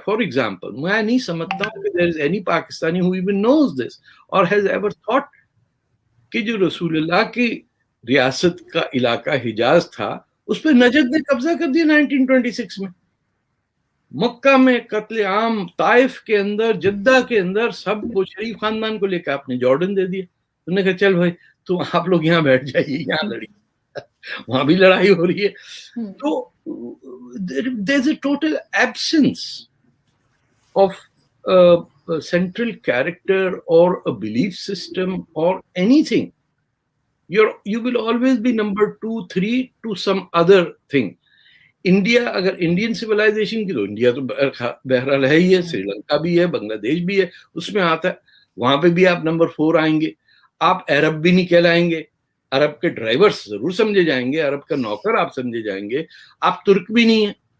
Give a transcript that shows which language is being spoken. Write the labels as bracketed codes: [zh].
[en] for example, [ur] میں نہیں سمجھتا ہوں کہ [en] there is any Pakistani who even knows this or has ever thought [ur] کہ جو رسول اللہ کی ریاست کا علاقہ حجاز تھا اس پہ نجد نے قبضہ کر دیا 1926 میں. مکہ میں قتل عام, طائف کے اندر, جدہ کے اندر, سب کو شریف خاندان کو لے کے آپ نے جارڈن دے دیا. انہوں نے کہا چل بھائی تو آپ لوگ یہاں بیٹھ جائیے, یہاں لڑیے, وہاں بھی لڑائی ہو رہی ہے. [en] تو there's a total absence of central character or a belief system or anything. You will always be number 2, 3 to some other thing. [ur] India, اگر انڈین سویلائزیشن کی تو انڈیا تو بہرحال ہے ہی ہے, سری لنکا بھی ہے, بنگلہ دیش بھی ہے, اس میں آتا ہے. وہاں پہ بھی آپ نمبر 4 آئیں گے. آپ عرب بھی نہیں کہلائیں گے, عرب کے ڈرائیورز ضرور سمجھے جائیں گے, عرب کا نوکر آپ سمجھے جائیں گے. آپ ترک بھی نہیں ہیں.